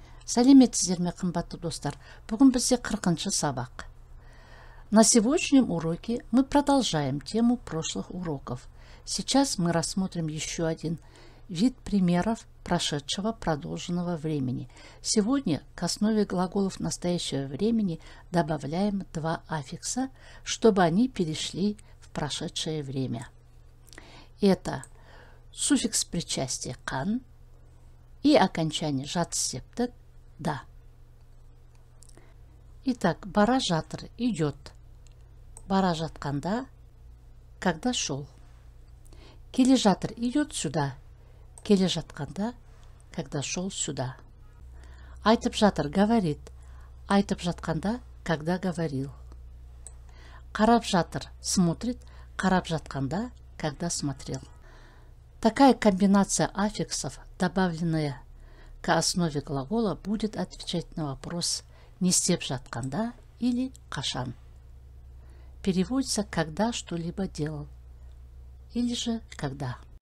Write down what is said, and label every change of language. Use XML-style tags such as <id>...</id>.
<kk>Сәлеметсіздер ме, қымбатты достар? Бүгін бізде 40-шы сабақ.</kk> <ru>На сегодняшнем уроке мы продолжаем тему прошлых уроков. Сейчас мы рассмотрим еще один вид примеров прошедшего продолженного времени. Сегодня к основе глаголов настоящего времени добавляем два аффикса, чтобы они перешли в прошедшее время. Это суффикс причастия «кан» и окончание жатсептік «да». Итак,</ru> <kk>бара жатыр</kk> <ru>идет.</ru> <kk>Бара жатқанда,</kk> <ru>когда шел.</ru> <kk>Келе жатыр</kk> <ru>идет сюда.</ru> <kk>Келе жатқанда,</kk> <ru>когда шел сюда.</ru> <kk>Айтып жатыр</kk> <ru>говорит.</ru> <kk>Айтып жатқанда,</kk> <ru>когда говорил.</ru> <kk>Қарап жатыр</kk> <ru>смотрит.</ru> <kk>Қарап жатқанда,</kk> <ru>когда смотрел. Такая комбинация аффиксов, добавленная к основе глагола, будет отвечать на вопрос</ru> <kk>«не істеп жатқанда»</kk> <ru>или «қашан». Переводится «когда что-либо делал» или же «когда».</ru>